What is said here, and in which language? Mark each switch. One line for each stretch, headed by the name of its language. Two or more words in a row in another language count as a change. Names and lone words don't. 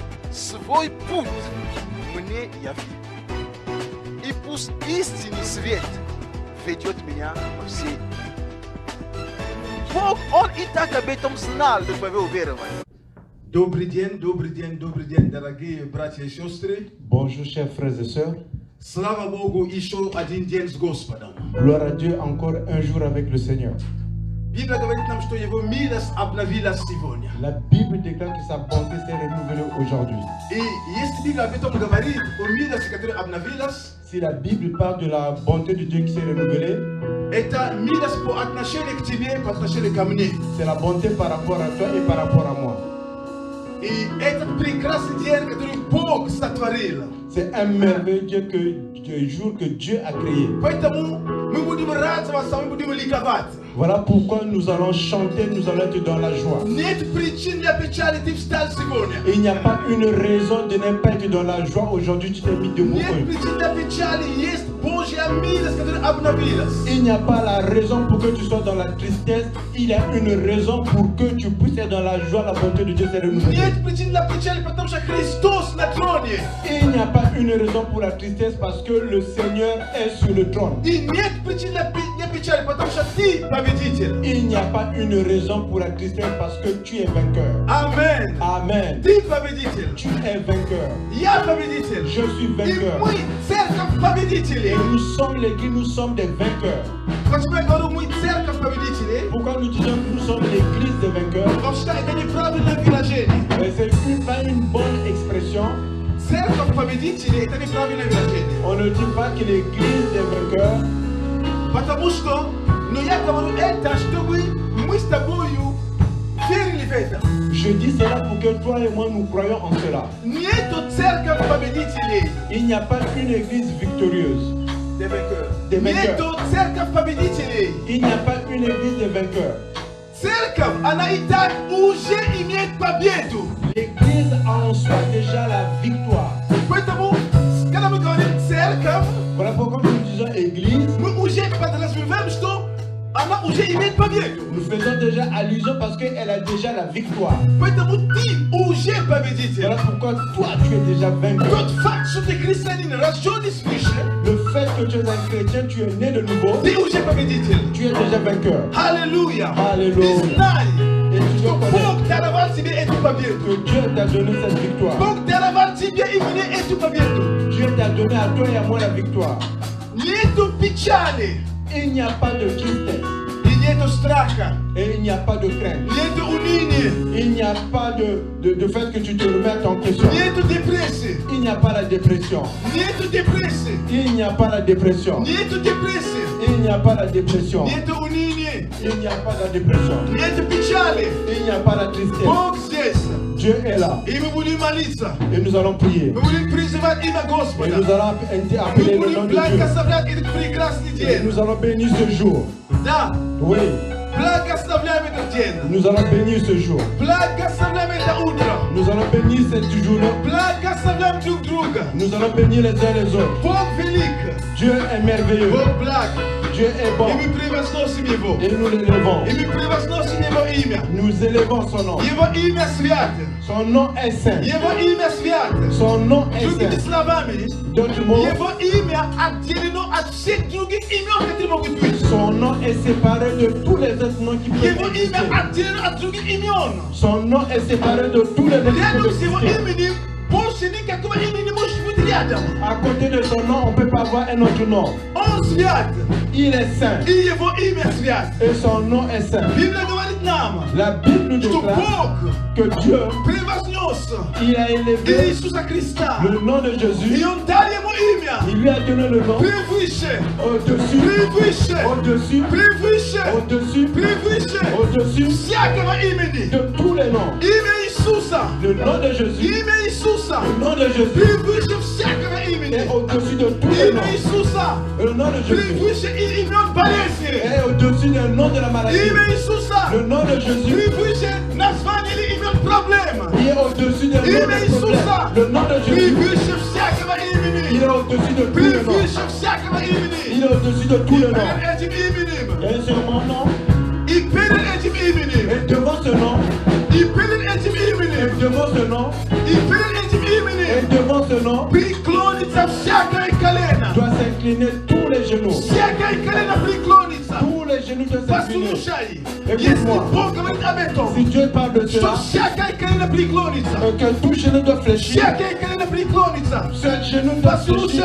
Russian: свой путь мне яви. И пусть истинный свет ведет меня во все дни. Бог, Он и так об этом знал до твоего верования. Добрый день, дорогие братья и сестры.
French: Bonjour chers frères et sœurs.
Russian: Слава Богу, еще один день с Господом.
French: Gloire à Dieu, encore un jour avec le Seigneur.
Russian: Библия говорит нам, что Его милость обновилась сегодня.
French: La Bible déclare que sa bonté s'est renouvelée aujourd'hui.
Russian: И если Библия об этом говорит, о милости, которая обновилась,
French: Si la Bible parle de la bonté de Dieu qui s'est renouvelée,
Russian: это милость по отношению к тебе, по отношению ко мне.
French: c'est la bonté par rapport à toi et par rapport à moi.
Russian: И этот прекрасный день, который Бог сотворил.
French: C'est un merveilleux jour que Dieu a créé.
Russian: Поэтому мы будем радоваться, мы будем ликовать.
French: Voilà pourquoi nous allons chanter, nous allons être dans la joie.
Russian: Нет причин для печали, ты встал сегодня.
French: Il n'y a pas une raison de ne pas être dans la joie. Aujourd'hui, tu t'es mis debout.
Russian: Нет причин для печали, есть Божья милость, которая обновилась.
French: Il n'y a pas la raison pour que tu sois dans la tristesse. Il y a une raison pour que tu puisses être dans la joie. La bonté de Dieu s'est renouvelée.
Russian: Нет причин для печали, потому что Христос на троне.
French: Il n'y a pas une raison pour la tristesse parce que le Seigneur est sur le trône.
Russian: И нет причин для печали, потому что ты победитель.
French: Il n'y a pas une raison pour la tristesse parce que tu es vainqueur. Amen. Amen.
Russian: Ты победитель.
French: Tu es vainqueur.
Russian: Я победитель.
French: Je suis
Russian: И
French: vainqueur.
Russian: мы церковь победителей.
French: Et nous sommes l'église, nous sommes des vainqueurs.
Russian: Почему я говорю, мы церковь победителей?
French: Pourquoi nous disons que nous sommes l'église des vainqueurs?
Russian: Потому что это неправильное выражение.
French: Mais c'est pas une bonne expression.
Russian: Церковь победителей это неправильное выражение.
French: On ne dit pas que l'église des vainqueurs.
Russian: Потому что, но я говорю это, чтобы мы с тобою верили в это.
French: Je dis cela pour que toi et moi nous croyons en cela.
Russian: Нету церковь победителей.
French: Il n'y a pas une église victorieuse. Des vainqueurs. Des vainqueurs.
Russian: Нету церковь победителей.
French: Il n'y a pas une église des vainqueurs.
Russian: Церковь, она и так уже имеет победу.
French: L'église a en soi déjà la victoire.
Russian: Поэтому, когда мы говорим церковь,
French: Voilà pourquoi nous disons église.
Russian: мы уже подразумеваем, что она уже имеет победу.
French: Nous faisons déjà allusion parce qu'elle a déjà la victoire.
Russian: Поэтому ты уже победитель.
French: Voilà pourquoi toi tu es déjà vainqueur.
Russian: Тот факт, что ты христианин, рожденный свыше,
French: Le fait que tu es un chrétien, tu es né de nouveau,
Russian: ты уже победитель.
French: tu es déjà vainqueur.
Russian: Аллилуйя. Аллилуйя. И знай,
French: Et tu dois
Russian: что
French: connaître
Russian: Бог даровал тебе эту победу.
French: que Dieu t'a donné cette victoire.
Russian: Бог даровал тебе и мне эту победу.
French: Dieu t'a donné à toi et à moi la victoire.
Russian: Нету печали,
French: Il n'y a pas de tristesse
Russian: и нету страха,
French: et il n'y a pas de crainte.
Russian: нету уныния,
French: Il n'y a pas de fait que tu te remettes en question.
Russian: нету депрессии,
French: Il n'y a pas la dépression.
Russian: нету депрессии,
French: Il n'y a pas la dépression.
Russian: нету депрессии,
French: Il n'y a pas la dépression.
Russian: нету уныния,
French: Il n'y a pas la dépression.
Russian: нету печали.
French: Il n'y a pas la tristesse.
Russian: Бог здесь,
French: Dieu est là
Russian: и мы будем молиться,
French: et nous allons prier.
Russian: мы будем призывать имя
French: Et
Russian: Господа,
French: nous allons
Russian: мы
French: appeler le nom
Russian: будем
French: de Dieu.
Russian: благословлять этот прекрасный
French: Et
Russian: день.
French: nous allons bénir ce jour.
Russian: Да,
French: Oui,
Russian: благословляем этот день,
French: nous allons bénir ce jour.
Russian: благословляем это утро,
French: Nous allons bénir cette journée.
Russian: благословляем друг друга.
French: Nous allons bénir les uns les autres.
Russian: Бог велик,
French: Dieu est merveilleux.
Russian: Бог благ,
French: Dieu est bon.
Russian: и мы превозносим Его,
French: Et nous l'élevons.
Russian: и мы превозносим Его имя.
French: Nous élevons son nom.
Russian: Его имя свято,
French: Son nom est saint.
Russian: Его имя свято.
French: Son nom est
Russian: Другими
French: saint.
Russian: словами,
French: D'autres mots,
Russian: Его имя отделено от всех других имен, которые могут быть.
French: son nom est séparé de tous les autres noms qui peuvent
Russian: Его имя
French: exister.
Russian: отделено от других имен.
French: Son nom est séparé de tous les noms qui
Russian: Рядом
French: peuvent
Russian: с Его
French: exister.
Russian: именем больше никакого имени не может быть рядом.
French: À côté de son nom, on ne peut pas avoir un autre nom.
Russian: Он свят,
French: Il est saint
Russian: и Его имя свят.
French: et son nom est saint.
Russian: Библия говорит нам,
French: La Bible nous
Russian: что
French: déclare
Russian: Бог
French: que Dieu,
Russian: превознес
French: il a élevé
Russian: Иисуса Христа.
French: le nom de
Russian: И
French: Jésus.
Russian: Он дал Ему имя.
French: Il lui a donné le nom
Russian: Превыше,
French: au-dessus,
Russian: превыше,
French: au-dessus,
Russian: превыше,
French: au-dessus,
Russian: превыше
French: au-dessus
Russian: всякого имени.
French: de tous les noms.
Russian: Имя Иисуса.
French: Le nom de Jésus,
Russian: Имя Иисуса.
French: le nom de Jésus
Russian: Превыше всякого
French: est
Russian: имени.
French: au-dessus de tous les
Russian: Имя
French: noms.
Russian: Иисуса.
French: Le nom de Jésus
Russian: Превыше и имен болезни.
French: est au-dessus du nom de la maladie.
Russian: Имя Иисуса.
French: Le nom de Jésus
Russian: Превыше названия или имен проблем.
French: il est au-dessus des noms
Russian: Имя
French: des
Russian: Иисуса.
French: problèmes. Le nom de Jésus,
Russian: Превыше всякого
French: il
Russian: имени.
French: est au-dessus de tous les noms.
Russian: Превыше всякого
French: Il
Russian: имени.
French: est au-dessus de tous les noms.
Russian: Перед этим именем.
French: Et sur mon nom,
Russian: И перед этим именем.
French: et devant ce nom,
Russian: И перед этим
French: et
Russian: именем.
French: devant ce nom,
Russian: И
French: Et devant ce nom, doit s'incliner tous les genoux. Tous les genoux doivent s'incliner. Écoute-moi, si Dieu parle de cela, que tout genou doit fléchir, ce genou doit fléchir.